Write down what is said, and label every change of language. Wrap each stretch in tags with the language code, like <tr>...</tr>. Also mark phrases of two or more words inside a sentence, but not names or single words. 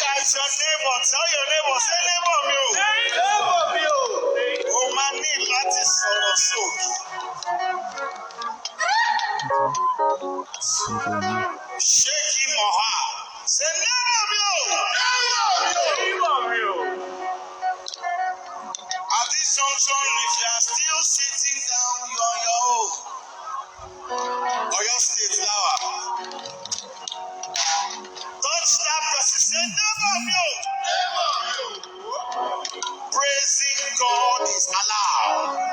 <en>your neighbor. Tell your neighbor. Say neighbor</en> <yo>mi o. Neighbor mi o. O máa ní láti sọ̀rọ̀ sókè.</yo> <en>Shake him or her. Say neighbor</en> <yo>mi o. Neighbor mi o.</yo> <en>At this junction, if you are still sitting down, you are on your own. Or your state flower. Touch that person. Say neighbor</en> <yo>mi o.</yo> <en>Praising God is allowed.</en>